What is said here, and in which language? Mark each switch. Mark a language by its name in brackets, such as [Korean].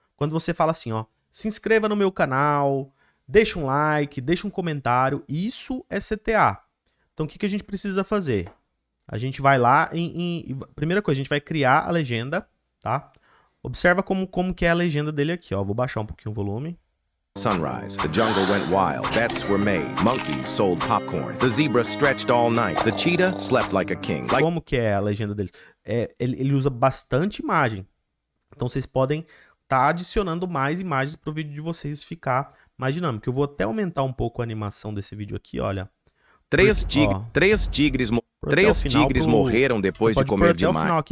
[Portuguese] Quando você fala assim, ó, se inscreva no meu canal, deixa um like, deixa um comentário, isso é CTA. Então o que a gente precisa fazer? A gente vai lá primeira coisa, a gente vai criar a legenda, tá? Observa como que é a legenda dele aqui, ó. Vou baixar um pouquinho o volume. [English] Sunrise, the jungle went wild, bets were made, monkeys sold popcorn, the zebra stretched all night, the cheetah slept like a king. [Portuguese] Como que é a legenda dele? Ele usa bastante imagem. Então vocês podem estar adicionando mais imagens para o vídeo de vocês ficar mais dinâmico. Eu vou até aumentar um pouco a animação desse vídeo aqui, olha. 3 tigres morreram depois de comer demais.